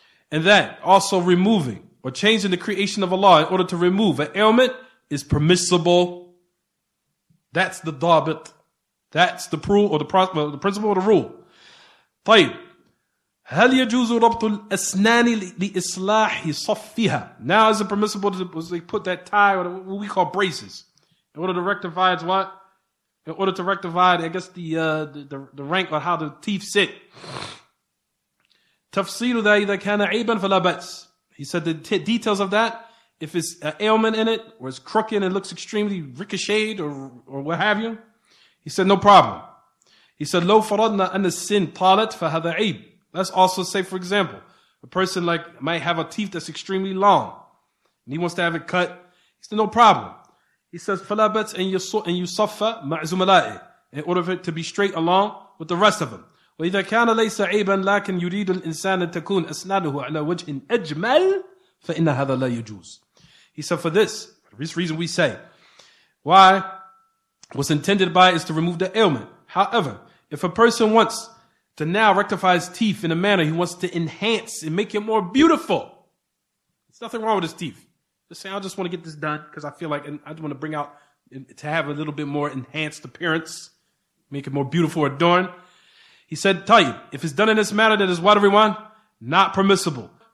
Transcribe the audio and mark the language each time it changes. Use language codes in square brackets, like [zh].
[en] And that also removing or changing the creation of Allah in order to remove an ailment is permissible. That's the dabit. That's the rule or the principle or the rule. [ar] طيب. هل يجوز ربط الأسنان لإصلاح صفها? [en] Now is it permissible to put that tie or what we call braces in order to rectify it's what? In order to rectify, I guess the rank or how the teeth sit. [ar] تفصيل ذا إذا كان عيبا فلا بأس. [en] He said the details of that, if it's an ailment in it or it's crooked and it looks extremely ricocheted or what have you. He said, no problem. He said, [ar] لو فرضنا أن السن طالت فهذا عيب. [en] Let's also say, for example, a person might have a teeth that's extremely long and he wants to have it cut. He said, no problem. He says, [ar] فلا بأس أن يصفى مع زملائه, [en] in order for it to be straight along with the rest of them. [ar] وإذا كان ليس عيبا لكن يريد الإنسان أن تكون أسنانه على وجه أجمل فإن هذا لا يجوز. [en] He said, for this reason we say, why? What's intended by it is to remove the ailment. However, if a person wants to now rectify his teeth in a manner, he wants to enhance and make it more beautiful. There's nothing wrong with his teeth. Just say, I just want to get this done because I feel like I just want to bring out, to have a little bit more enhanced appearance, make it more beautiful or adorned. He said, Tayyib, if it's done in this manner, that is what, everyone? Not permissible.